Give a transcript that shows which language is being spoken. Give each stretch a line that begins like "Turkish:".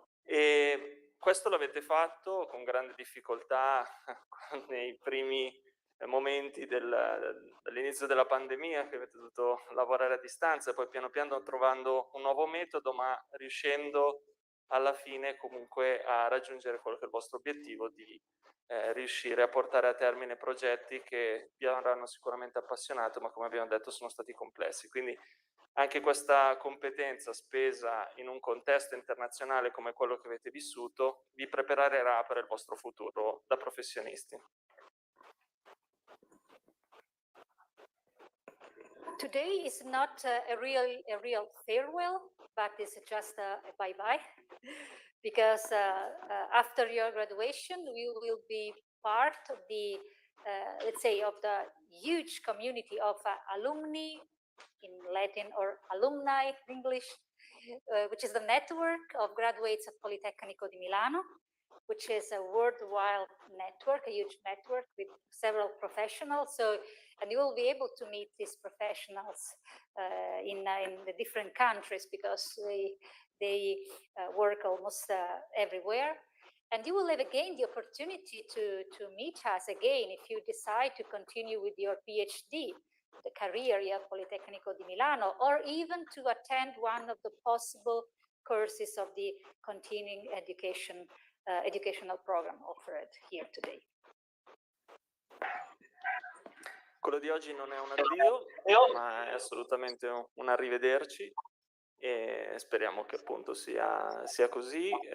Italian: E questo l'avete fatto con grande difficoltà nei primi momenti dall'inizio della pandemia, che avete dovuto lavorare a distanza, e poi piano piano trovando un nuovo metodo, ma riuscendo alla fine comunque a raggiungere quello che è il vostro obiettivo di riuscire a portare a termine progetti che vi avranno sicuramente appassionato, ma come abbiamo detto sono stati complessi. Quindi anche questa competenza spesa in un contesto internazionale come quello che avete vissuto vi preparerà per il vostro futuro da professionisti.
English: Today is not a real farewell, but it's just a bye-bye, because after your graduation, we will be part of the, let's say, of the huge community of alumni in Latin, or alumni in English, which is the network of graduates of Politecnico di Milano, which is a worldwide network, a huge network with several professionals. And you will be able to meet these professionals in the different countries, because they work almost everywhere. And you will have again the opportunity to meet us again if you decide to continue with your PhD, the career here at Politecnico di Milano, or even to attend one of the possible courses of the continuing educational program offered here today.
Italian: Quello di oggi non è un addio, ma è assolutamente un arrivederci, e speriamo che appunto sia così.